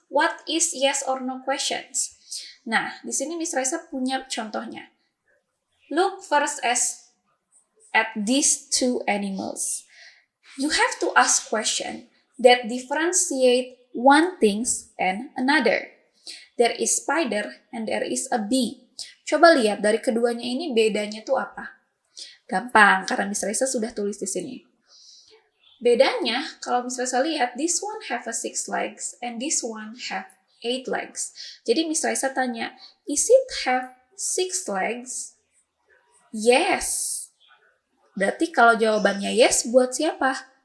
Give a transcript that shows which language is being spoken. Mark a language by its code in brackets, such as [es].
[en] What is yes or no questions? [id] Nah, di sini Miss Raisa punya contohnya. [en] Look first at these two animals. You have to ask question that differentiate one things and another. There is spider and there is a bee. [id] Coba lihat dari keduanya ini bedanya tuh apa? Gampang, karena Miss Raisa sudah tulis di sini. Bedanya, kalau Miss Raisa lihat, [en] this one have a 6 legs and this one have 8 legs. [id] Jadi Miss Raisa tanya, [en] is it have 6 legs? Yes. [id] Berarti kalau jawabannya yes, buat siapa?